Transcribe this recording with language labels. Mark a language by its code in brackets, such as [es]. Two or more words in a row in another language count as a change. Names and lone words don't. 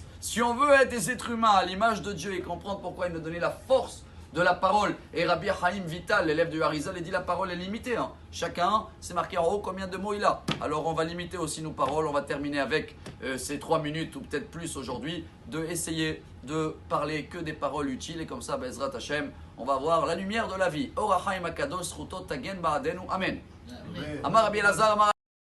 [fr] Si on veut être des êtres humains à l'image de Dieu et comprendre pourquoi il nous donnait la force de la parole, et Rabbi Chaim Vital, l'élève de Harizal, il dit la parole est limitée. Hein. Chacun, c'est marqué en haut combien de mots il a. Alors on va limiter aussi nos paroles, on va terminer avec ces 3 minutes ou peut-être plus aujourd'hui, de essayer de parler que des paroles utiles et comme ça, [he] בעזרת השם, [fr] on va voir la lumière de la vie. [he] אור החיים הקדוש, זכותו תגן בעדנו. אמן. אמר רבי אלעזר, אמר